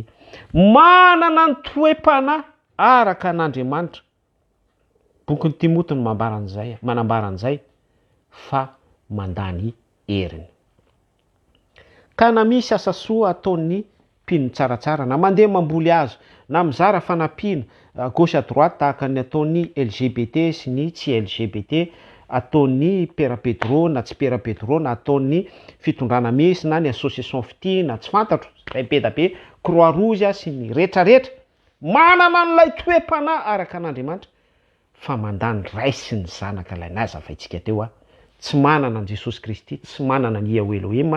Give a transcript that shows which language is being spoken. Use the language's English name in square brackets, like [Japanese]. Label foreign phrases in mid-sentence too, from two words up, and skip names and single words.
[Malagasy] Manana ny toe-pana araka an'Andriamanitra. Boky ny Timoty no manambara an'izay fa mandany heriny. Ka na misy asa soa ataon'ny mpino tsaratsara na mandeha mamboly hazo na mizara fanampiana [French] gauche à droite [Malagasy] tahaka ny ataon'ny LGBT sy ny tsy LGBT, ataon'ny Père Pedro na tsy Père Pedro, na ataon'ny fitondrana misy na ny association fity na tsy fantatro zay be da be, [French] croix rouge [Malagasy] sy ny rehetrarehetra, manana n'ilay toe-pana araka an'Andriamanitra fa mandany ray sy ny zanaka ilay nazavaintsika teo a, tsy manana an Jesosy Kristy, tsy manana ny Yahweh Elohim.